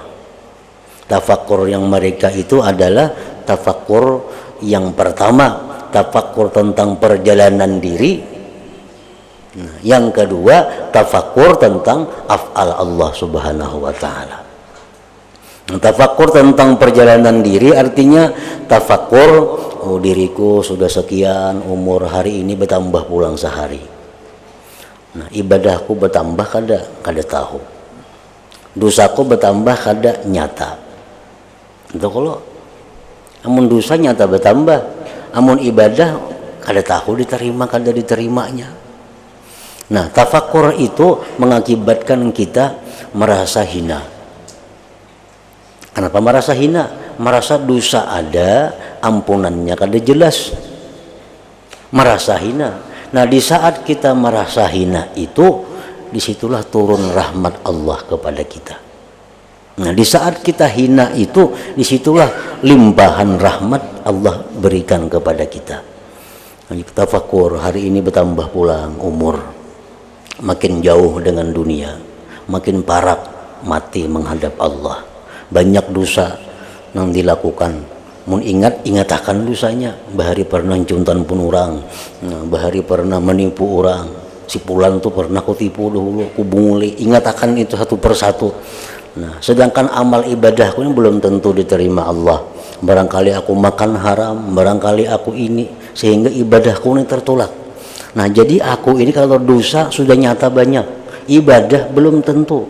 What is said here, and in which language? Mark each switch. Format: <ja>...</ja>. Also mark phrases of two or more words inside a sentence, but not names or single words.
<bjn>Tafakkur yang mereka itu adalah tafakkur yang pertama, tafakkur tentang perjalanan diri. Nah, yang kedua, tafakkur tentang</bjn> <ar>أفعال الله سبحانه وتعالى.</ar> <bjn>Tafakkur tentang perjalanan diri artinya tafakkur, oh diriku sudah sekian umur, hari ini bertambah pulang sehari. Nah, ibadahku bertambah kada tahu. Dosaku bertambah kada nyata. Itu kalau amun dosa nyata bertambah, amun ibadah kada tahu diterima kada diterimanya. Nah, tafakkur itu mengakibatkan kita merasa hina. Kenapa merasa hina? Merasa dosa ada, ampunannya kada jelas. Merasa hina. Nah, di saat kita merasa hina itu, disitulah turun rahmat Allah kepada kita. Nah, di saat kita hina itu, disitulah limpahan rahmat Allah berikan kepada kita. Tafakkur, hari ini bertambah pulang umur, makin jauh dengan dunia, makin parak mati menghadap Allah. Banyak dosa yang dilakukan. Mun ingat akan dosanya. Bahari pernah juntan pun orang, bahari pernah menipu orang. Si Pulan tuh pernah kutipu dulu, kubunguli. Ingat akan itu satu persatu. Nah, sedangkan amal ibadahku ini belum tentu diterima Allah. Barangkali aku makan haram, barangkali aku ini, sehingga ibadahku ini tertolak. Nah, jadi aku ini kalau dosa sudah nyata banyak, ibadah belum tentu.</bjn>